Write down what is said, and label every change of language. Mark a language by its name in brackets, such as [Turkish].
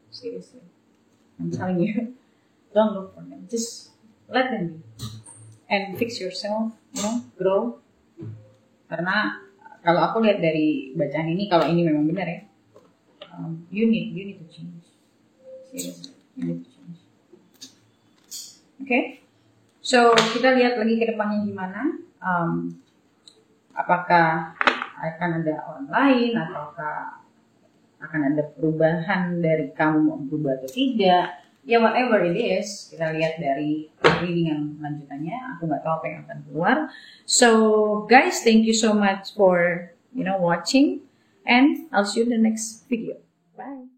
[English] Seriously, I'm telling you, don't look for them. Just let them be and fix yourself, grow. [Indonesian] Karena kalau aku lihat dari bacaan ini, kalau ini memang benar ya, [English] you need to change. Seriously, you need to change. [Indonesian] Okay, so kita lihat lagi ke depannya gimana. Apakah akan ada orang lain, ataukah akan ada perubahan dari kamu mau berubah atau tidak. Ya [English] whatever it is, [Indonesian] kita lihat dari reading yang lanjutannya. Aku nggak tahu apa yang akan keluar. [English] So guys, thank you so much for watching, and I'll see you in the next video. Bye.